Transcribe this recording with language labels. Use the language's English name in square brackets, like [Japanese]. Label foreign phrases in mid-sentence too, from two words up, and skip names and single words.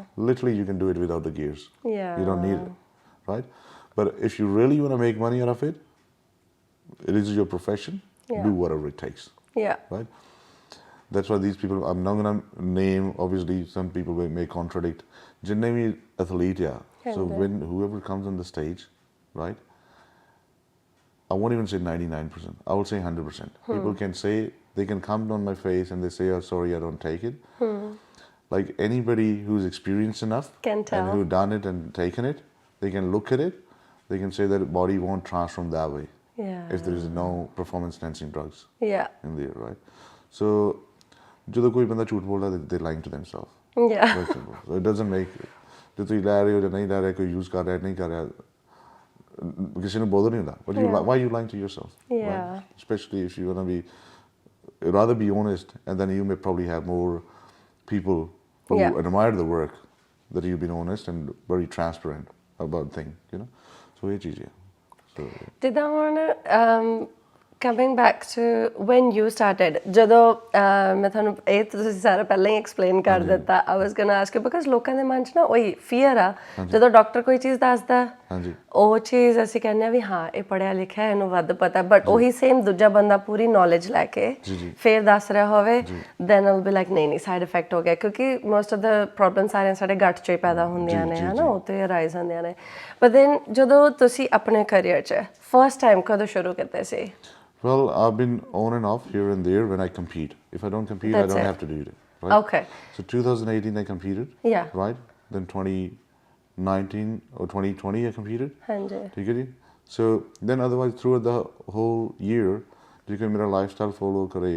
[English] Literally, you can do it without the gears. Yeah. You don't need it, right? But if you really want to make money out of it, it is your profession. Yeah. Do whatever it takes. Yeah. Right? That's why these people, I'm not going to name, obviously, some people may contradict. [Punjabi] ਜਿੰਨੇ ਭੀ athlete, yeah. [English] So when whoever comes on the stage, right? I won't even say 99%. I will say 100%. People can say, they can come on my face and they say, oh, sorry, I don't take it. Like anybody who's experienced enough can tell. And who done it and taken it, they can look at it. They can say that the body won't transform that way. Yeah. If there is no performance enhancing drugs. Yeah. In there, right? So, [Punjabi] ਜਦੋਂ ਕੋਈ ਬੰਦਾ ਝੂਠ ਬੋਲਦਾ, [English] they're lying to themselves. Yeah. Very simple. So it doesn't make. [Punjabi] ਜੇ ਤੁਸੀਂ ਲੈ ਰਹੇ ਹੋ ਜਾਂ ਨਹੀਂ ਲੈ ਰਹੇ, ਕੋਈ use ਕਰ ਰਿਹਾ ਨਹੀਂ ਕਰ ਰਿਹਾ, ਕਿਸੇ ਨੂੰ bother ਨਹੀਂ ਹੁੰਦਾ. [English] But why are you lying to yourself? Yeah. Right? Especially if you want to be, rather be honest, and then you may probably have more people who admire the work that you've been honest and very transparent about things, you know. [Punjabi] So ਇਹ ਚੀਜ਼ ਹੈ. [English] So. Did that one? Coming back to when you started, [Punjabi] ਜਦੋਂ ਮੈਂ ਤੁਹਾਨੂੰ ਇਹ ਤੁਸੀਂ ਸਾਰਾ ਪਹਿਲਾਂ ਹੀ ਐਕਸਪਲੇਨ ਕਰ ਦਿੱਤਾ. [English] I was going to ask you because [Punjabi] ਲੋਕਾਂ ਦੇ ਮਨ 'ਚ ਨਾ ਉਹੀ ਫੀਅਰ ਆ ਜਦੋਂ ਡਾਕਟਰ ਕੋਈ ਚੀਜ਼ ਦੱਸਦਾ ਉਹ ਚੀਜ਼ ਅਸੀਂ ਕਹਿੰਦੇ ਆ ਵੀ ਹਾਂ ਇਹ ਪੜ੍ਹਿਆ ਲਿਖਿਆ ਇਹਨੂੰ ਵੱਧ ਪਤਾ ਬਟ ਉਹੀ ਸੇਮ ਦੂਜਾ ਬੰਦਾ ਪੂਰੀ ਨੌਲੇਜ ਲੈ ਕੇ ਫਿਰ ਦੱਸ ਰਿਹਾ ਹੋਵੇ [English] then I'll be like [Punjabi] ਨਹੀਂ ਸਾਈਡ ਇਫੈਕਟ ਹੋ ਗਿਆ ਕਿਉਂਕਿ [English] most of the problems [Punjabi] ਸਾਰੀਆਂ ਸਾਡੇ ਗੱਟ 'ਚੋਂ ਹੀ ਪੈਦਾ ਹੁੰਦੀਆਂ ਨੇ ਹਨਾ ਉਹ ਤੇ ਅਰਾਈਜ਼ ਹੁੰਦੀਆਂ ਨੇ [English] but then [Punjabi] ਜਦੋਂ ਤੁਸੀਂ ਆਪਣੇ ਕਰੀਅਰ 'ਚ ਫਸਟ ਟਾਈਮ ਕਦੋਂ ਸ਼ੁਰੂ ਕੀਤੇ ਸੀ? [English] Well, I've been on and off here and there when I compete. If I don't compete, I don't have to do it. Right? Okay. So 2018 I competed. Yeah. Right? Then 2019 or 2020 I competed. Hanji. So then otherwise throughout the whole year, you can make a lifestyle follow career.